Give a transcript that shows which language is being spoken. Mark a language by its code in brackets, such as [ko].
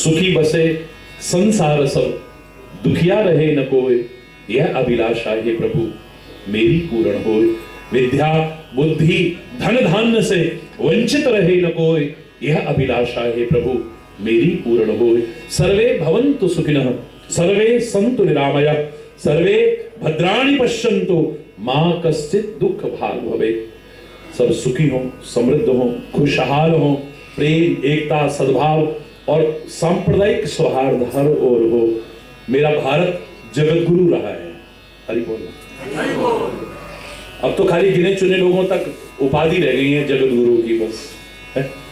[hi] सुखी बसे संसार सब, दुखिया रहे न कोई, यह अभिलाषा हे प्रभु मेरी पूर्ण होए। विद्या बुद्धि धन धान्य से वंचित रहे न कोई, यह अभिलाषा हे प्रभु मेरी पूर्ण होए। [sa] सर्वे भवन्तु सुखिनः, सर्वे सन्तु निरामया, सर्वे भद्राणि पश्यन्तु, मां कश्चित् दुख भाग भवेत्। [hi] सब सुखी हो, समृद्ध हो, खुशहाल हो, प्रेम एकता सद्भाव और सांप्रदायिक सौहार्द हर ओर हो। मेरा भारत जगत गुरु रहा है। हरि बोल। अब तो खाली गिने चुने लोगों तक उपाधि रह गई है जगत गुरु की, बस है?